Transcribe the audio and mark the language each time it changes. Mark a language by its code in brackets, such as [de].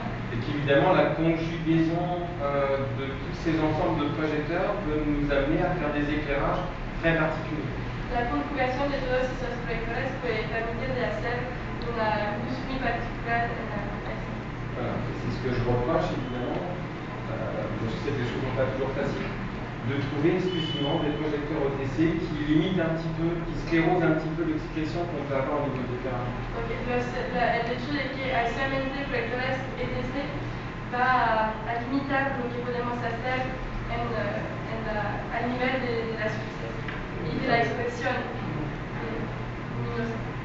[fr] Et qu'évidemment, la conjugaison de tous ces ensembles de projecteurs peut nous amener à faire des éclairages très particuliers. [es] La conjugación de todos esos proyectores puede permitir de hacer una luz muy particular en la habitación. [fr] Voilà. C'est ce que je reproche, évidemment. Je sais que les choses ne sont pas toujours faciles. De trouver exclusivement des projecteurs OTC qui limitent un petit peu, qui sclérosent un petit peu l'expression qu'on peut avoir au niveau de l'éclairage. [es] El hecho de que hay solamente proyectores ETC va a limitar lo que podemos hacer al nivel de las luces y de la expresión luminosa.